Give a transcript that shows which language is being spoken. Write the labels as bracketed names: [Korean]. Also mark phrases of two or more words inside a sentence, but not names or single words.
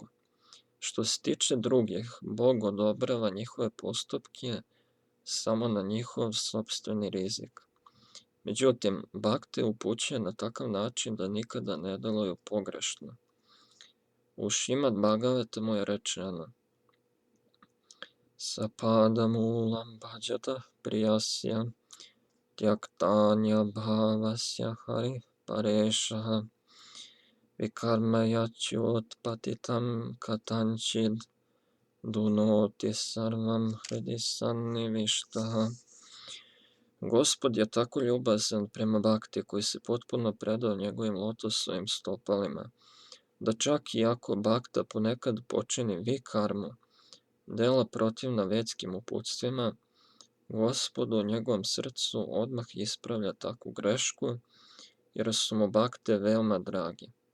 [Serbian] Što se tiče drugih, Bog odobrava njihove postupke samo na njihov sopstveni rizik. Međutim, bakte upućuje na takav način da nikada ne deluju pogrešno. U Šrimad Bhagavatam je rečeno: [Sanskrit] Sapadamulam bhajata priyasya tyaktanya bhavasya hari parešaha vikarmayachutpatitam katančid dunoti sarvam hridi sannivištaha. [Serbian] Gospod je tako ljubazan prema bakti koji se potpuno predao njegovim lotosovim stopalima, da čak i ako bakta ponekad počini vikarmu, dela protivna vedskim uputstvima, Gospod u njegovom srcu odmah ispravlja takvu grešku, jer su mu bakte veoma dragi.